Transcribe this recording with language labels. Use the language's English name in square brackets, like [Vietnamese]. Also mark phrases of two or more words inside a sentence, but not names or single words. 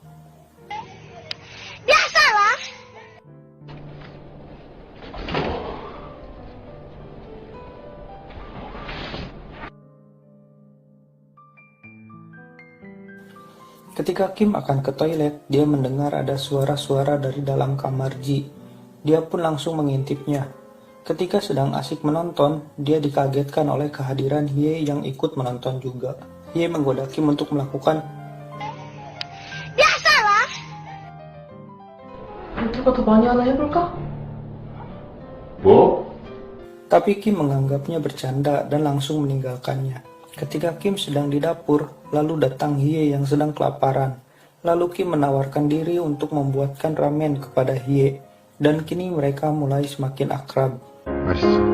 [Indonesian] Ketika Kim akan ke toilet, dia mendengar ada suara-suara dari dalam kamar Ji. Dia pun langsung mengintipnya. Ketika sedang asik menonton, dia dikagetkan oleh kehadiran Hye yang ikut menonton juga. Hye menggoda Kim untuk melakukan. [Korean] 누가 더 많이 하나 해볼까? 뭐? [Indonesian] Tapi Kim menganggapnya bercanda dan langsung meninggalkannya. Ketika Kim sedang di dapur, lalu datang Hye yang sedang kelaparan. Lalu Kim menawarkan diri untuk membuatkan ramen kepada Hye, dan kini mereka mulai semakin akrab. [Korean] 맛있어.